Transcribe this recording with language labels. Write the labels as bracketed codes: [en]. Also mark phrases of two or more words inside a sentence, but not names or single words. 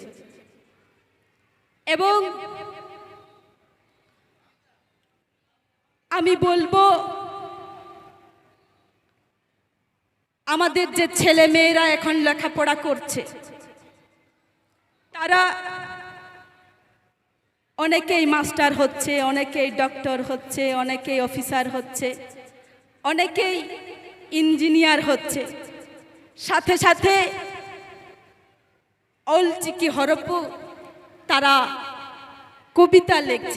[bn] এবং আমি বলবো আমাদের যে ছেলে मेয়েরা এখন লেখাপড়া করছে তারা অনেকেই মাস্টার হচ্ছে, অনেকেই ডক্টর হচ্ছে, অনেকেই অফিসার হচ্ছে, অনেকেই ইঞ্জিনিয়ার হচ্ছে, সাথে সাথে অলচিকি হরপু তারা কবিতা লিখছে।